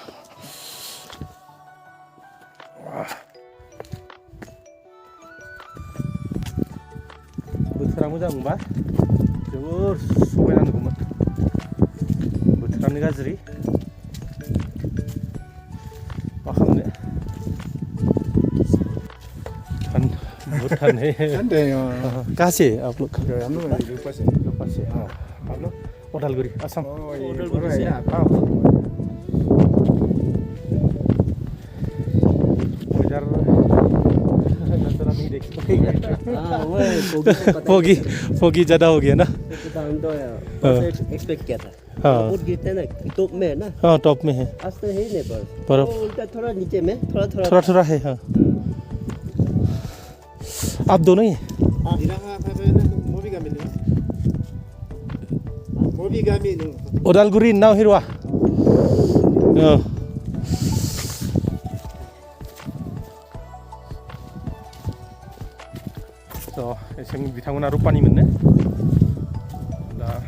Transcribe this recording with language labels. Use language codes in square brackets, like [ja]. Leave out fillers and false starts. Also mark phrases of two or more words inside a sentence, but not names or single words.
[brx] बोथोरा मोजां मोनबा जोबोर समायना नुगौमोन बोथोरानो गाज्रि मा खालामनो [hi] भूटान है कहाँ से आप लोग हम लोग ऊपर से हाँ आप लोग उदालगुरी आसाम उधर से आप उधर नज़ारा नहीं देख फोगी ज़्यादा हो गया ना एक्सपेक्ट किया था हाँ बहुत गिरते हैं ना टॉप में है ना हाँ टॉप में है आज तो है ही नहीं बर्फ उल्टा थोड़ा नीचे में थोड़ा है हाँ आप दोनों ही उदालगुरी नाव हिरवा [brx] एसे बिथांमोना रुपानि मोननो दा